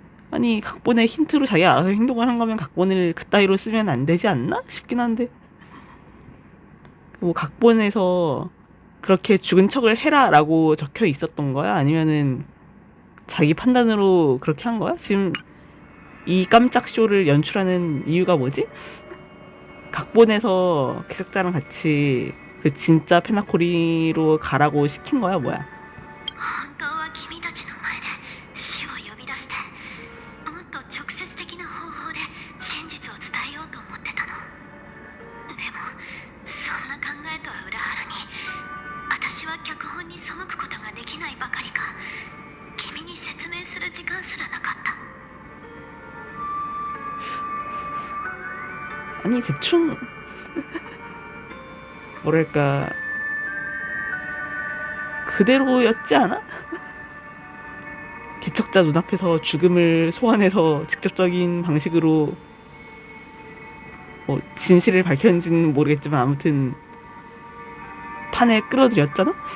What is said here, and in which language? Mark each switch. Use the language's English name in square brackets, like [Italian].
[Korean] 아니 각본의 힌트로 자기가 알아서 행동을 한 거면 각본을 그따위로 쓰면 안 되지 않나 싶긴 한데 뭐 각본에서 그렇게 죽은 척을 해라라고 적혀 있었던 거야? 아니면은 자기 판단으로 그렇게 한 거야? 지금 이 깜짝 쇼를 연출하는 이유가 뭐지? 각본에서 기석자랑 같이 그 진짜 페나코리로 가라고 시킨 거야 뭐야? [Japanese] 本当は君たちの前で死を呼び出してもっと直接的な方法で真実を伝えようと思ってたの。でもそんな考えとは裏腹に私は脚本に背くことができないばかりか君に説明する時間すらなかった。 [Korean] 아니 대충 뭐랄까 그대로였지 않아? 개척자 눈앞에서 죽음을 소환해서 직접적인 방식으로 뭐 진실을 밝혔는지는 모르겠지만 아무튼 판에 끌어들였잖아?